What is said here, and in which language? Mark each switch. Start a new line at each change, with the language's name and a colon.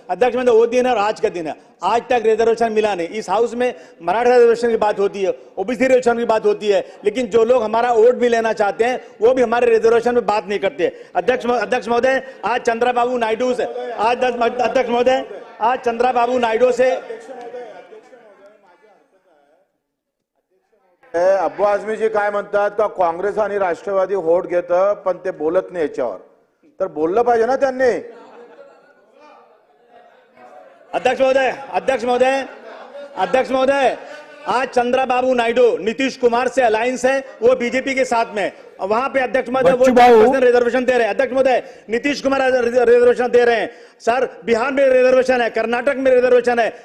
Hindi: अध्यक्ष महोदय, वो दिन है और आज का दिन है, आज तक रिजर्वेशन मिला नहीं। इस हाउस में मराठा रिजर्वेशन की बात होती है, ओबीसी रिजर्वेशन की बात होती है, लेकिन जो लोग हमारा वोट भी लेना चाहते हैं वो भी हमारे रिजर्वेशन में बात नहीं करते। अध्यक्ष महोदय, आज चंद्रबाबू नायडू से, अध्यक्ष महोदय, आज चंद्रबाबू नायडू से
Marathi: अब्बू आझमीजी काय म्हणतात का काँग्रेस आणि राष्ट्रवादी होट घेतं पण ते बोलत नाही याच्यावर, तर बोललं पाहिजे ना त्यांनी।
Hindi: अध्यक्ष महोदय, आज चंद्रबाबू नायडू नीतीश कुमार से अलायंस है, वो बीजेपी के साथ में, वहां पे अध्यक्ष महोदय वो रिजर्वेशन दे रहे हैं। अध्यक्ष महोदय, नीतीश कुमार रिजर्वेशन दे रहे हैं सर, बिहार में रिजर्वेशन है, कर्नाटक में रिजर्वेशन है।